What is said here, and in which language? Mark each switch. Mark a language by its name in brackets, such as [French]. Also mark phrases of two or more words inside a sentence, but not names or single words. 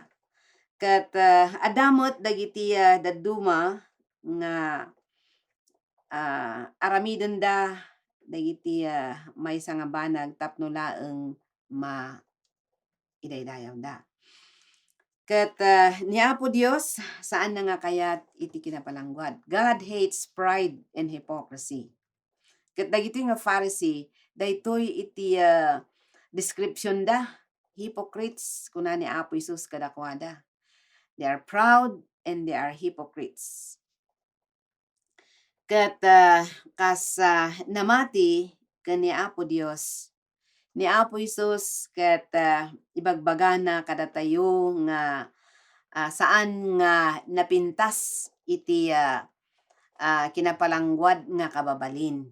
[Iloko] Ket adamot dagiti dadduma nga aramiden da dagiti maysa nga banag tapno laeng idaydayaw da. Ket ni Apo Dios saan na nga kayat iti kinapalangguad. [English] God hates pride and hypocrisy. [Iloko] Ket dagiti nga Pharisee daytoy iti description da hypocrites kuna ni Apo Hesus kadakwada. [English] They are proud and they are hypocrites. [Iloko] Ket kas namati ken ni Apo Dios ni Apo Hesus ket ibagbagana kada tayo nga saan nga napintas iti kinapalangguad nga kababalin.